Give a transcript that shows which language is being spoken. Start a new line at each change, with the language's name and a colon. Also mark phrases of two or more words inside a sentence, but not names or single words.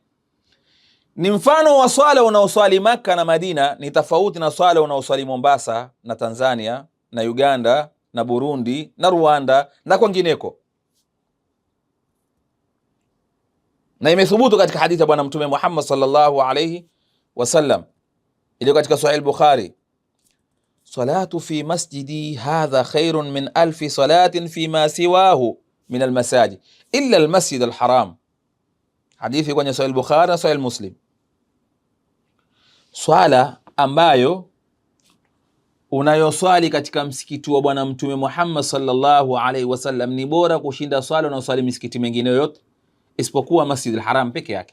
Swahili: Ni mfano wa swala unaoswali Maka na Madina ni tofauti na swala unaoswali Mombasa na Tanzania na Uganda na Burundi na Rwanda na kwingineko. Na imethubutu katika hadithi ya Bwana Mtume Muhammad
Arabic: صلى الله عليه وسلم
Swahili: iliyo katika Sahih Bukhari,
Arabic: صلاة في مسجدي هذا خير من ألف صلاة في ما سواه من المساجد إلا المسجد الحرام.
Swahili: Hadithi kwenye Sahih Bukhari na Sahih Muslim. Swala ambayo unayoswali katika msikiti wa Bwana Mtume Muhammad
Arabic: صلى الله عليه وسلم
Swahili: ni bora kushinda swala unayoswali misikiti mingine yote isipokuwa Masjid al-Haram peke yake.